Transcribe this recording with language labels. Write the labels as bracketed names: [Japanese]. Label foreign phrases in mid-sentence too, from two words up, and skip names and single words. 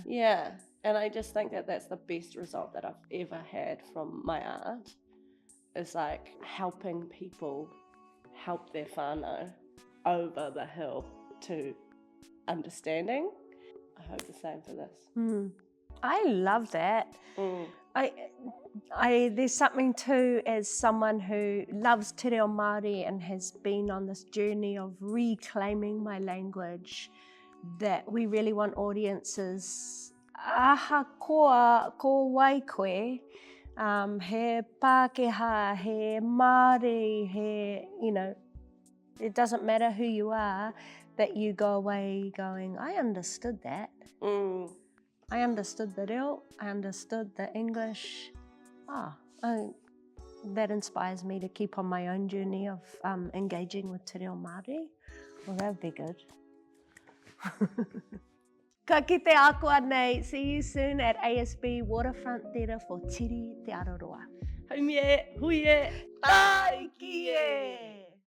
[English] Yeah, and I just think that that's the best result that I've ever had from my art, is like helping people help their whānau over the hill to understanding. I hope the same for this. I love that. There's something too, as someone who loves [Māori] te reo Māori [English] and has been on this journey of reclaiming my language, that we really want audiences [Māori] aha koa ko waikoe, he Pākehā, he Māori, he, [English] it doesn't matter who you are, that you go away going, I understood that. I understood the reo, I understood the English. That inspires me to keep on my own journey of engaging with [Māori] te reo Māori. [English] Well, that would be good. [Māori] Ka kite akua nei. [English] See you soon at ASB Waterfront Theatre for Tiri Te Araroa. [Māori] Haumie, huie, Ai kie!